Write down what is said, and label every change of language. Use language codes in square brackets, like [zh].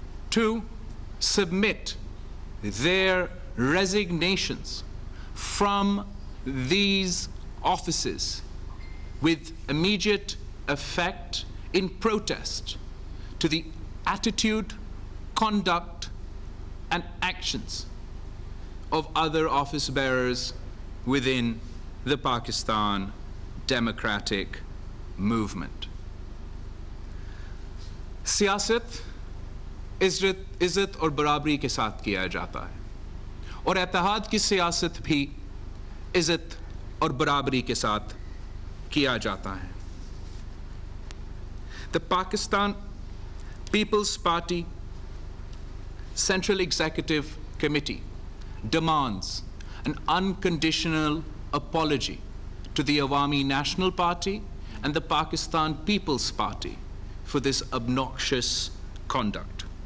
[en] to submit their resignations from these offices with immediate effect in protest to the attitude, conduct, and actions of other office bearers within the Pakistan Democratic Movement. [hi] सियासत इज्जत और बराबरी के साथ किया जाता है और इत्तेहाद की सियासत भी इज्जत और बराबरी के साथ किया जाता है. [en] The Pakistan People's Party Central Executive Committee demands an unconditional apology to the Awami National Party and the Pakistan People's Party for this obnoxious conduct.